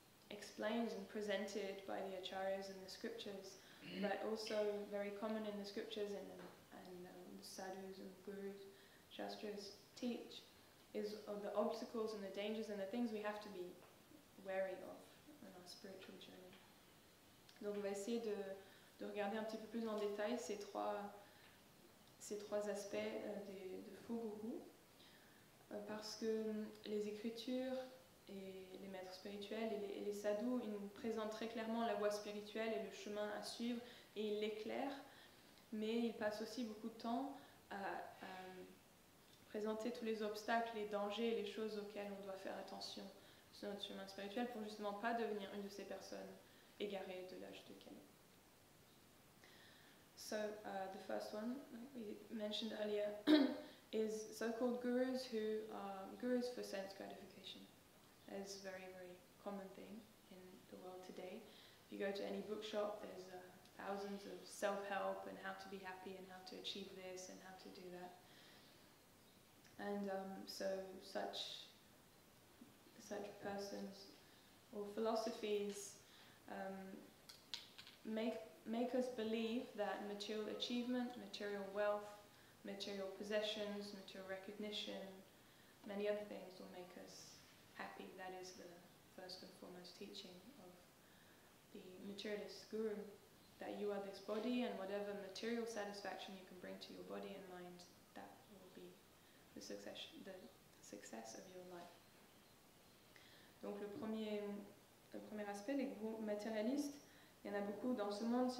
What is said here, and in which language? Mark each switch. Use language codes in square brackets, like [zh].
[en] explained and presented by the acharyas and the scriptures, but also very common in the scriptures and the sadhus and gurus, shastras teach, is of the obstacles and the dangers and the things we have to be wary of on our spiritual journey. [fr] Donc on va essayer de regarder un petit peu plus en détail ces trois aspects de faux gourous, parce que les écritures et les maîtres spirituels et les sadhus, ils nous présentent très clairement la voie spirituelle et le chemin à suivre, et ils l'éclairent, mais ils passent aussi beaucoup de temps à présenter tous les obstacles, les dangers, les choses auxquelles on doit faire attention sur notre chemin spirituel pour justement pas devenir une de ces personnes égarées de l'âge de Kali. [en] So the first one we mentioned earlier is so-called gurus who are gurus for sense gratification. It's a very, very common thing in the world today. If you go to any bookshop, there's thousands of self-help and how to be happy and how to achieve this and how to do that. And so such persons or philosophies make us believe that material achievement, material wealth, material possessions, material recognition, many other things will make us happy. That is the first and foremost teaching of the materialist guru, that you are this body and whatever material satisfaction you can bring to your body and mind, that will be the success of your life. [fr] Donc le premier aspect, les gourous matérialistes, il y en a beaucoup dans ce monde.